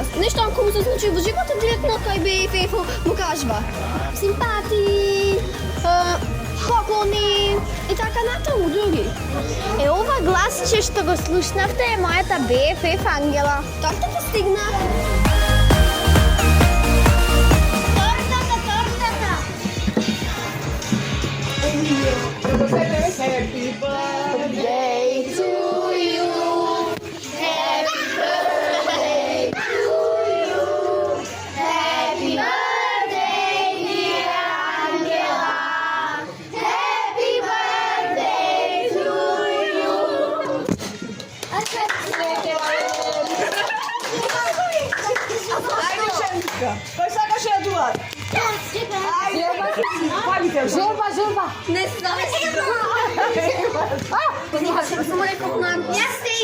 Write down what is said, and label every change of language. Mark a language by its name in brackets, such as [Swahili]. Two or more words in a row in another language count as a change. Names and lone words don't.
[Macedonian] Нешто ако му се случи во животот, директно кај BFF му кажува симпатии, поклони и така натаму други. Ова гласче што го слушнавте е мојата BFF Ангела. Торта ќе стигна. Тортата, тортата! [English] Happy birthday to you. Happy birthday to you. Happy birthday, dear Angela. Happy birthday to you. [Macedonian] Кој сакаш ја дуват? Журба. Не знам. Само некој нам. Јас ти.